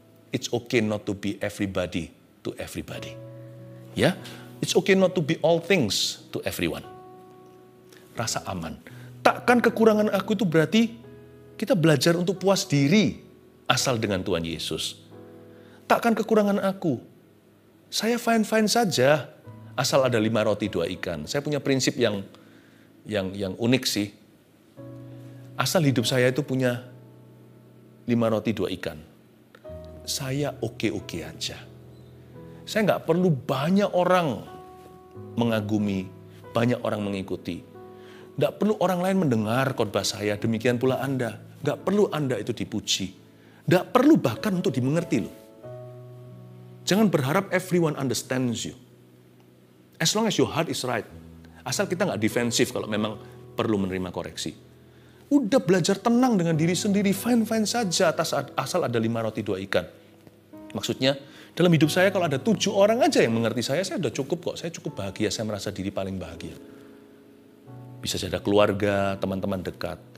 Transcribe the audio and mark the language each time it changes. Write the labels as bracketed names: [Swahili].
[English] It's okay not to be everybody to everybody. Ya, it's okay not to be all things to everyone. [Indonesian] Rasa aman. Takkan kekurangan aku itu berarti kita belajar untuk puas diri asal dengan Tuhan Yesus. Takkan kekurangan aku. Saya fine-fine saja asal ada 5 roti 2 ikan. Saya punya prinsip yang unik sih. Asal hidup saya itu punya 5 roti 2 ikan. Saya oke-oke aja. Saya nggak perlu banyak orang mengagumi, banyak orang mengikuti. Nggak perlu orang lain mendengar khotbah saya, demikian pula Anda. Nggak perlu Anda itu dipuji. Nggak perlu bahkan untuk dimengerti loh. Jangan berharap [English] everyone understands you. As long as your heart is right. [Indonesian] Asal kita nggak defensif kalau memang perlu menerima koreksi. Udah belajar tenang dengan diri sendiri, fine-fine saja asal ada 5 roti 2 ikan. Maksudnya, dalam hidup saya kalau ada 7 orang aja yang mengerti saya udah cukup kok. Saya cukup bahagia, saya merasa diri paling bahagia. Bisa jadi keluarga, teman-teman dekat.